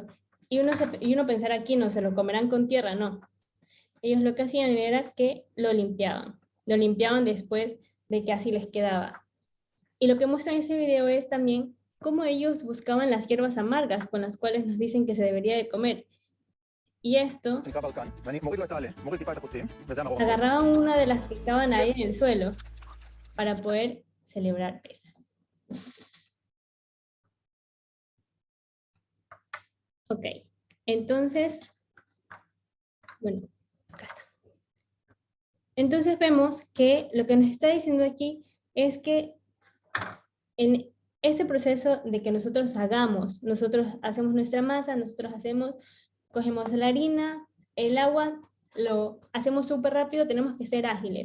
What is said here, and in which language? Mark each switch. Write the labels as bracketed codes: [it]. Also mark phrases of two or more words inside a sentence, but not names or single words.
[es] Y uno pensará aquí, no, se lo comerán con tierra, no. Ellos lo que hacían era que lo limpiaban después de que así les quedaba. Y lo que muestra en ese video es también cómo ellos buscaban las hierbas amargas con las cuales nos dicen que se debería de comer. Y esto, [he] נקרא ברקן, ואני מוריד לו את העלה, מוריד טיפה את הקוצים, וזה המרור. [es] agarraban una de las que estaban ahí en el suelo para poder celebrar Pesaj. Ok, entonces, bueno, acá está. Entonces vemos que lo que nos está diciendo aquí es que en este proceso de que nosotros hacemos nuestra masa, cogemos la harina, el agua, lo hacemos súper rápido, tenemos que ser ágiles.